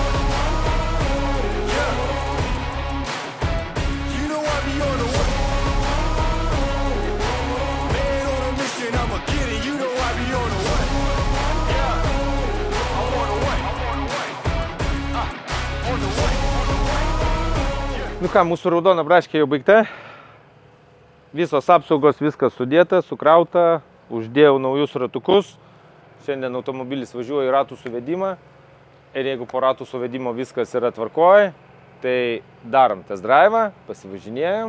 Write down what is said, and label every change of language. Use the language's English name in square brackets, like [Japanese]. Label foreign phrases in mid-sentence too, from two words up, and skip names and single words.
[English] Yeah. You know I be on the way. I'ma get it, you know I be on the way. Yeah, I'm on the way. On the way. [Lithuanian] Nu ką, mūsų raudona braškė jau baigta. Visos apsaugos, viskas sudėta, sukrauta. Uždėjau naujus ratukus. Šiandien automobilis važiuoja į ratų suvedimą. Ir jeigu po ratų suvedimo viskas yra tvarkoj, tai darom [English] test drive'ą, [Lithuanian] pasivažinėjom.